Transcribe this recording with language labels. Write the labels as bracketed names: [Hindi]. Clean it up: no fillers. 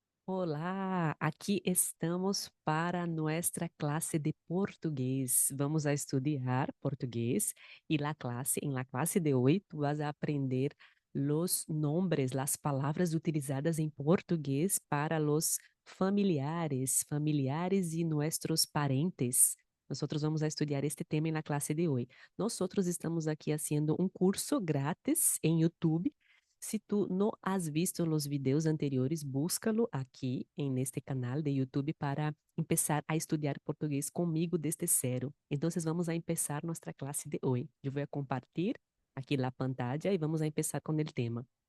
[Portuguese] Olá, aqui estamos para nossa classe de português. [Spanish] Vamos a [Portuguese] estudar português e [Spanish] en la clase de hoy tú vas a aprender los nombres, las palabras utilizadas en portugués para los familiares y nuestros parentes. Nosotros vamos a estudiar este tema en la clase de hoy. Nosotros estamos aquí haciendo un curso gratis en YouTube. [Portuguese] Se tu não [Spanish] has visto [Portuguese] os vídeos anteriores, [Spanish] búscalo aqui en este canal de YouTube para empezar a [Portuguese] estudar português comigo [Spanish] desde zero. [Portuguese] Então, [Spanish] vamos a empezar [Portuguese] nossa classe de hoje. Eu vou compartilhar aqui a [Spanish] pantalla [Portuguese] e vamos a empezar com o tema.